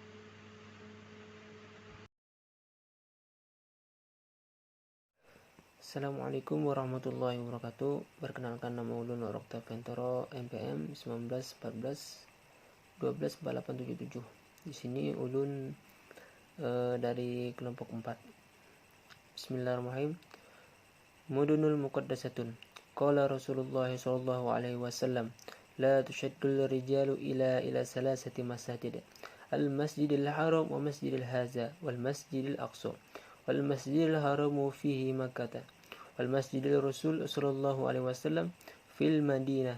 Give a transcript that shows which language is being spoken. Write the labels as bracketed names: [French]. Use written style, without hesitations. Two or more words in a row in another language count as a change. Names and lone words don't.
[Arabic] السلام عليكم ورحمة الله وبركاته. [Banjar] Perkenalkan, nama ulun Nur Oktaventoro, MPM 1914 124877. Di sini ulun dari kelompok 4. [Arabic] بسم الله الرحمن الرحيم. المدن المقدسة. قال رسول الله صلى الله عليه وسلم، لا تشد الرحال إلا إلى ثلاثة مساجد. المسجد الحرام والمسجد هذا والمسجد الأقصى. والمسجد الحرام فيه مكة. والمسجد الرسول صلى الله عليه وسلم في المدينة.